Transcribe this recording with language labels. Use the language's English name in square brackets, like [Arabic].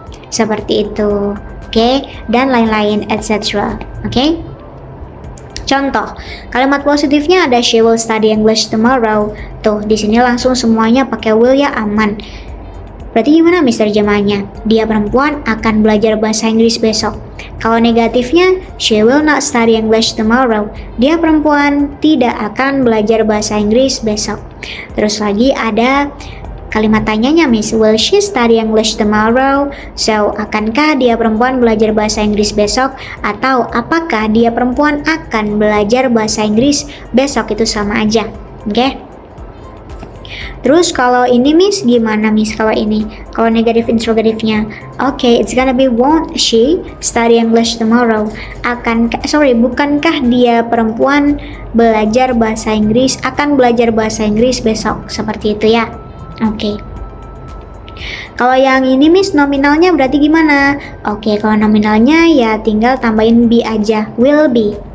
[Indonesian] Seperti itu. Oke, dan lain-lain etc. Oke. Contoh, kalimat positifnya ada [English] she will study English tomorrow. [Indonesian] Tuh, di sini langsung semuanya pakai will ya, aman. Berarti gimana Miss terjemahannya? Dia perempuan akan belajar bahasa Inggris besok. [English] Kalau negatifnya, she will not study English tomorrow. [Indonesian] Dia perempuan tidak akan belajar bahasa Inggris besok. Terus lagi ada kalimat tanyanya Miss, [English] will she study English tomorrow? [Indonesian] So, akankah dia perempuan belajar bahasa Inggris besok? Atau apakah dia perempuan akan belajar bahasa Inggris besok? Itu sama aja. Oke? Terus kalau ini Miss, gimana Miss kalau ini? Kalau negatif interrogatifnya, oke, [English] it's gonna be won't she study English tomorrow? [Indonesian] Bukankah dia perempuan belajar bahasa Inggris, akan belajar bahasa Inggris besok? Seperti itu ya. Oke. Kalau yang ini Miss nominalnya berarti gimana? Oke, kalau nominalnya ya tinggal tambahin be aja, will be.